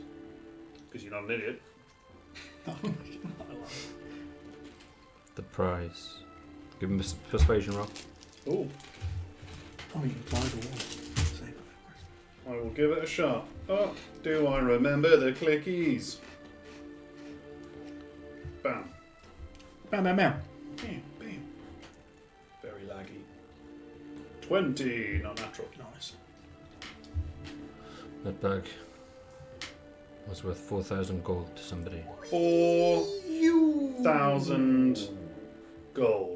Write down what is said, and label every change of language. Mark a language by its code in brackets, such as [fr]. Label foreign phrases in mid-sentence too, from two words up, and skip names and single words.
[en] Because you're not an idiot. The price. Give him a persuasion roll. Oh. Oh, you can fly the wall. I will give it a shot. Oh, do I remember the clickies? Bam. Bam, bam, bam. Bam, bam. Very laggy. 20, not natural. Nice. That bag was worth 4,000 gold to somebody. 4,000 gold.